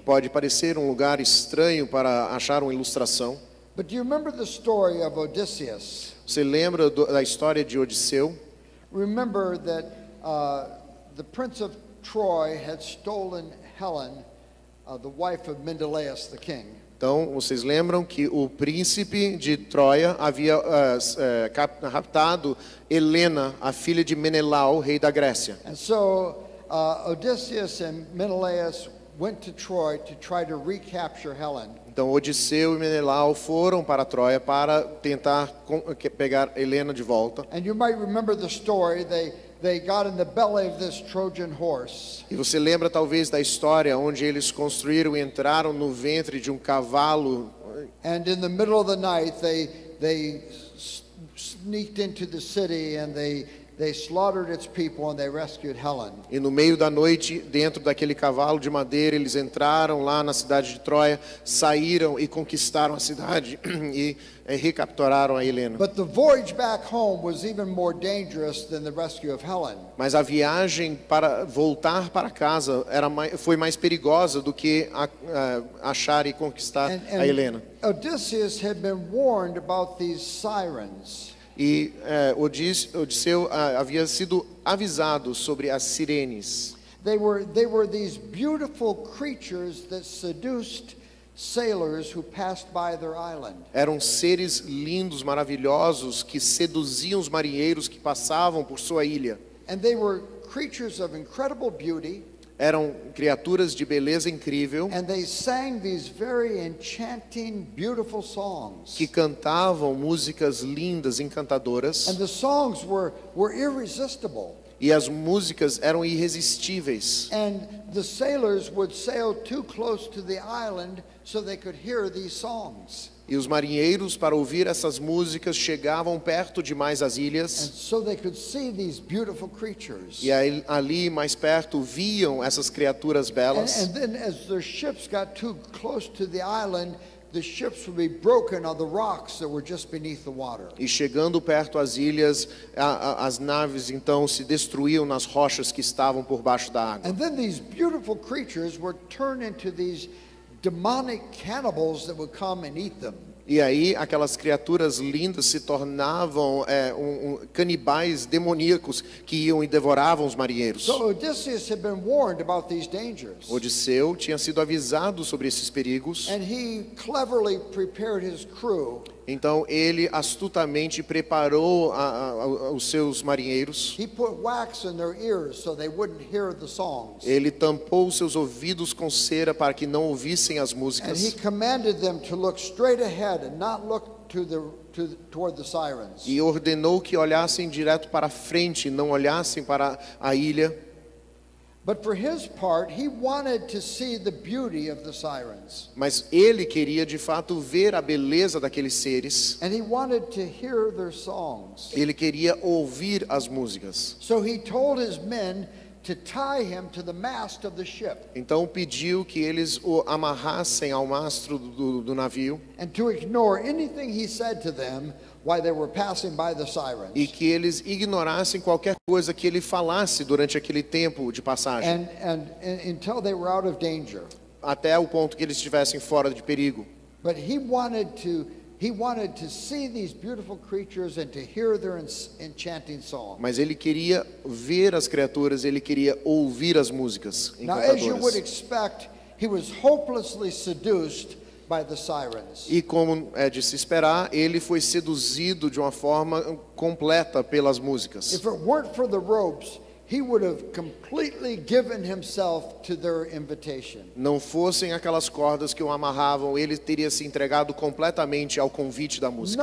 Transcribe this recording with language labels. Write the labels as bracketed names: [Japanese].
[Portuguese] Pode parecer um lugar estranho para achar uma ilustração. [English] But do you remember the story of Odysseus? [Portuguese] Você lembra da história de Odisseu? [English] Remember that the prince of Troy had stolen Helen, the wife of Menelaus the king. [Portuguese] Então, vocês lembram que o príncipe de Troia havia raptado Helena, a filha de Menelau, rei da Grécia. [English] And so Odysseus and Menelaus went to Troy to try to recapture Helen. [Portuguese] Então, Odisseu e Menelau foram para Troia para tentar pegar Helena de volta. [English] And you might remember the story. They got in the belly of this Trojan horse. [Portuguese] E você lembra talvez da história onde eles construíram e entraram no ventre de um cavalo. [English] And in the middle of the night, they sneaked into the city and they they slaughtered its people and they rescued Helen. [Portuguese] E no meio da noite, dentro daquele cavalo de madeira, eles entraram lá na cidade de Troia, saíram e conquistaram a cidade e recapturaram a Helena. [English] But the voyage back home was even more dangerous than the rescue of Helen. [Portuguese] Mas a viagem para voltar para casa foi mais perigosa do que achar e conquistar a Helena. [English] Odysseus had been warned about these sirens. [Portuguese] E Odisseu havia sido avisado sobre as sirenes. [English] They were these beautiful creatures that seduced sailors who passed by their island. [Portuguese] Eram seres lindos, maravilhosos que seduziam os marinheiros que passavam por sua ilha. [English] And they were creatures of incredible beauty. [Portuguese] Eram criaturas de beleza incrível. [English] And they sang these very enchanting, beautiful songs. [Portuguese] Que cantavam músicas lindas, encantadoras. [English] And the songs were irresistible. [Portuguese] E as músicas eram irresistíveis. [English] And the sailors would sail too close to the island so they could hear these songs. [Portuguese] E os marinheiros, para ouvir essas músicas, chegavam perto demais às ilhas. [English] And so they could see these beautiful creatures. [Portuguese] E ali mais perto viam essas criaturas belas. [English] And then as their ships got too close to the island, the ships would be broken on the rocks that were just beneath the water. [Portuguese] E chegando perto às ilhas, as naves então se destruíam nas rochas que estavam por baixo da água. [English] And then these beautiful creatures were turned into these demonic cannibals that would come and eat them. [Portuguese] E aí aquelas criaturas lindas se tornavam canibais demoníacos que iam e devoravam os marinheiros. [English] So Odysseus had been warned about these dangers. [Portuguese] Odisseu tinha sido avisado sobre esses perigos. [English] And he cleverly prepared his crew. [Portuguese] Então ele astutamente preparou os seus marinheiros. [English] He put wax in their ears so they wouldn't hear the songs. [Portuguese] Ele tampou seus ouvidos com cera para que não ouvissem as músicas. [English] And he commanded them to look straight ahead and not look toward the sirens. [Portuguese] E ordenou que olhassem direto para frente, não olhassem para a ilha. [English] But for his part, he wanted to see the beauty of the sirens. [Portuguese] Mas ele queria de fato ver a beleza daqueles seres. [English] And he wanted to hear their songs. [Portuguese] Ele queria ouvir as músicas. [English] So he told his men to tie him to the mast of the ship. [Portuguese] Então pediu que eles o amarrassem ao mastro do navio. [English] And to ignore anything he said to them while they were passing by the sirens. [Portuguese] E que eles ignorassem qualquer coisa que ele falasse durante aquele tempo de passagem. [English] And until they were out of danger. [Portuguese] Até o ponto que eles estivessem fora de perigo. [English] But he wanted to see these beautiful creatures and to hear their enchanting song. [Portuguese] Mas ele queria ver as criaturas, ele queria ouvir as músicas [English] Now, as you would expect, he was hopelessly seduced by the sirens. [Portuguese] E como é de se esperar, ele foi seduzido de uma forma completa pelas músicas. [English] If it weren't for the ropes, he would have completely given himself to their invitation. [Portuguese] Não fossem aquelas cordas que o amarravam, ele teria se entregado completamente ao convite da música.